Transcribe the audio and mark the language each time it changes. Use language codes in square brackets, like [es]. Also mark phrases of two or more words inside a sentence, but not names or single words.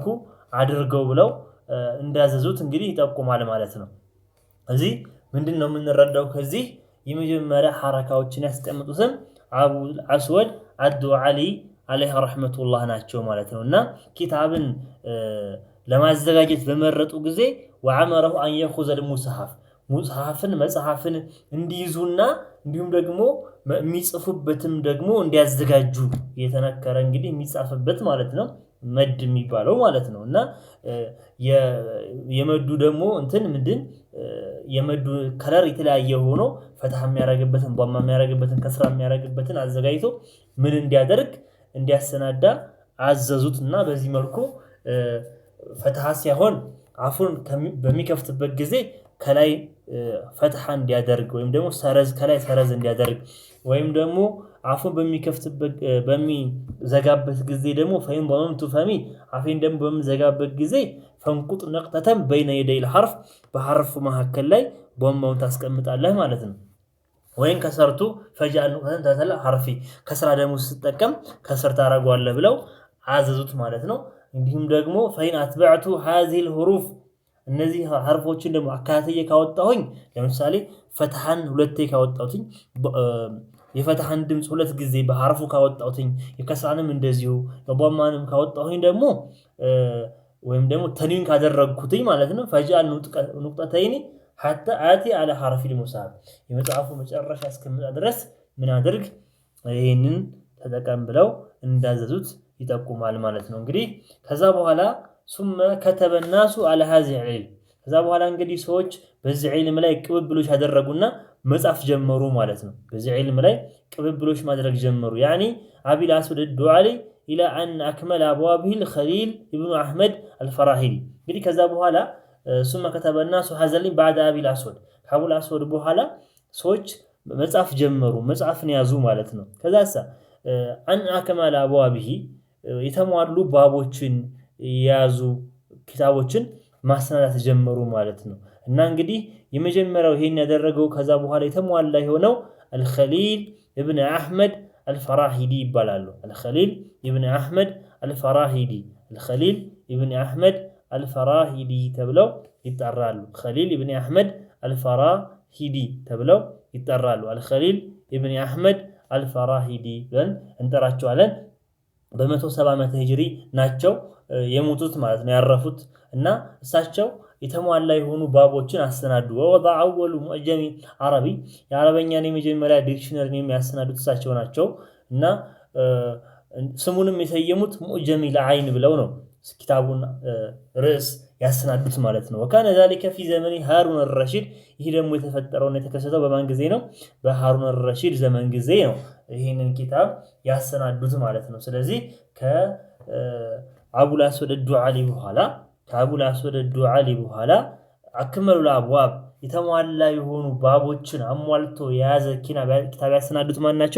[am] አድርገው ብለው እንዳዘዙት እንግዲህ ይጠቁማል ማለት ነው። እዚህ ምንድነው የምንረዳው ከዚህ የመጀመሪያ ሐረካዎችን ያስቀምጡትን አቡል አስወድ አዱዓሊ [ar] عليه رحمة الله [am] ናቸው ማለት ነውና ኪታብን ለማዘጋጀት በመረጡ ጊዜ [ar] وأمره أن يأخذ المصحف [am] መጽሐፍን እንዲይዙና እንዲሁም ደግሞ የሚጽፉበትም ደግሞ እንዲያዘጋጁ የተነከረ እንግዲህ የሚጻፍበት ማለት ነው መድ የሚባለው ማለት ነውና የመዱ ደግሞ እንትን ምንድን የመዱ ከለር የተለያየ ሆኖ ፈትሐ የሚያረግበትን ضم የሚያረግበትን ከስራ የሚያረግበትን አዘጋጅቶ ምን እንዲያደርግ እንዲያሰናዳ አዘዙትና በዚህ መልኩ ፈትሐ ሲሆን አፉን በሚከፍትበት ጊዜ ከላይ ፈትሐ እንዲያደርግ ወይም ደግሞ ሰረዝ ከላይ ሰረዝ እንዲያደርግ ወይም ደግሞ አፉን በሚከፍትበት በሚዘጋበት ጊዜ ደግሞ [ar] فإن ضممت فمي [am] አፌን ደግሞ በሚዘጋበት ጊዜ [ar] فانقط نقطة بين يدي الحرف [am] በሐርፉ መካከል ላይ ضمውን ታስቀምጣለህ ማለት ነው። [ar] وإن كسرت فاجعل نقطة تحت الحرف [am] ከስራ ደግሞ ስትጠቀም ከስር ታረጋዋለህ ብለው አዘዙት ማለት ነው። እንዲሁም ደግሞ [ar] فإن أتبعت هذه الحروف [am] እነዚህ ሐርፎችን ደግሞ አካትዬ ካወጣሁኝ ለምሳሌ ፈትሐን ሁለቴ ካወጣሁኝ የፈትሐን ድምጽ ሁለት ጊዜ በሐርፉ ካወጣሁኝ የከስራንም እንደዚሁ የضማንም ካወጣሁኝ ደግሞ ወይም ደግሞ ተንዊን ካደረግኩትኝ ማለት ነው [ar] فاجعل نقطتين حتى آتي على حرف المصحف [am] የመጽሐፉ መጨረሻ እስከምጣ ድረስ ምን አድርግ ይሄንን ተጠቀም ብለው እንዳዘዙት ይጠቁማል ማለት ነው። እንግዲህ ከዛ በኋላ [ar] ثم كتب الناس على هذه العلم [am] ከዛ በኋላ እንግዲህ ሰዎች በዚህ ዒልም ላይ ቅብብሎሽ ያደረጉና መጻፍ ጀመሩ ማለት ነው። በዚህ ዒልም ላይ ቅብብሎሽ ማድረግ ጀመሩ [ar] يعني أبي الأسود الدعالي إلى أن أكمل أبوابه الخليل ابن أحمد الفراهيدي [am] እንግዲህ ከዛ በኋላ [ar] ثم كتب الناس هذا العلم بعد أبي الأسود [am] ከአቡ الأسود በኋላ ሰዎች መጻፍ ጀመሩ መጻፍን ያዙ ማለት ነው። ከዛሳ [ar] أن أكمل أبوابه [am] የተሟሉ ባቦችን ያዙ ኪታቦችን ማስናዳት ጀመሩ ማለት ነው። እና እንግዲህ የመጀመሪያው ይሄን ያደረገው ከዛ በኋላ የተሟላ የሆነው الخليل ابن أحمد الفراهيدي ይባላሉ። الخليل ابن أحمد الفراهيدي الخليل ابن أحمد الفراهيدي ተብለው ይጠራሉ። خليل ابن أحمد الفراهيدي ተብለው ይጠራሉ። الخليل ابن أحمد الفراهيدي ብለን እንጠራቸዋለን። በ170 ዓመተ ሂጅሪ ናቸው የሞቱት ማለት ነው ያረፉት እና እሳቸው የተሟላ የሆኑ ባቦችን አስተናዱ። [ar] وضع أول معجم عربي [am] የአረበኛን የመጀመሪያ ዲክሽነሪ የሚያስተናዱት እሳቸው ናቸው እና ስሙንም የሰየሙት ሙዕጀም ለዓይን ብለው ነው ኪታቡን ርዕስ ያስተናዱት ማለት ነው። [ar] وكان ذلك في زمن هارون الرشيد [am] ይሄ ደግሞ የተፈጠረውና የተከሰተው በማን ጊዜ ነው? በሃሩን الرشيد ዘመን ጊዜ ነው ይሄንን ኪታብ ያስተናዱት ማለት ነው። ስለዚህ ከአቡ الأسود الدعالي በኋላ [ar] أكمل الأبواب [am] የተሟላ የሆኑ ባቦችን አሟልቶ የያዘ ኪታብ ያስተናዱት ማን ናቸው?